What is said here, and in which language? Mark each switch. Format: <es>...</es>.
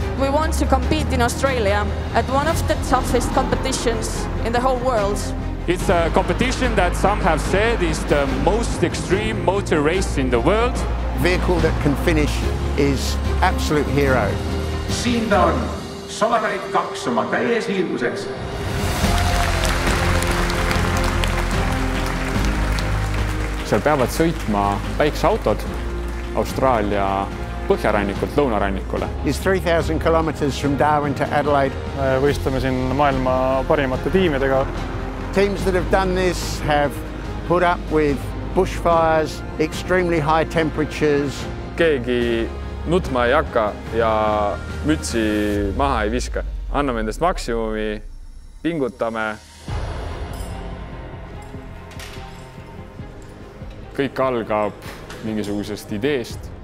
<en>We want to compete in Australia at one of the toughest competitions in the whole world. It's a competition that some have said is the most extreme motor race in the world. Vehicle that can finish is absolute hero.</en> <et>Siin ta on, Solagaid 2 oma täies hiilguses. Seal peavad sõitma väikseautod Austraalia põhjarannikult lõunarannikule.</et> <en>It's 3,000 kilometers from Darwin to Adelaide.</en> <et>Võistleme siin maailma parimate tiimidega.</et> <en>Teams that have done this have put up with bushfires, extremely high temperatures.</en> <et>Keegi nutma ei hakka ja mütsi maha ei viska. Anname endast maksimumi, pingutame. Kõik algab mingisugusest ideest.</et>